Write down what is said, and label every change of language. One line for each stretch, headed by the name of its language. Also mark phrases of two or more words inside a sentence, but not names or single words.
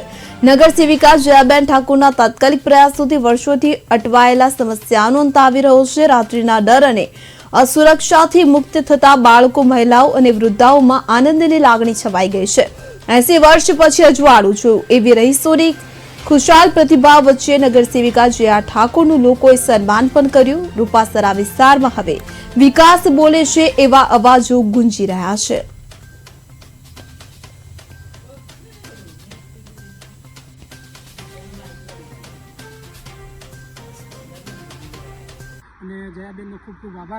Gujarati: નગર સેવિકા જયાબેન ઠાકુરના તાત્કાલિક પ્રયાસોથી વર્ષોથી અટવાયેલા સમસ્યાનો અંત આવી રહ્યો છે। રાત્રિના ડર અને અસુરક્ષાથી મુક્ત થતા બાળકો, મહિલાઓ અને વૃદ્ધાઓમાં આનંદની લાગણી છવાઈ ગઈ છે। 80 વર્ષ પછી અજવાળું જોયું એવી રહીશોની ખુશાલ પ્રતિભા વચ્ચે નગર સેવિકા જયા ઠાકુરનું લોકોએ સન્માન પણ કર્યું। રૂપાસરા વિસ્તારમાં હવે વિકાસ બોલે છે એવા અવાજો ગુંજી રહ્યા છે। અને જયાબેનનો ખૂબ ખૂબ આભાર।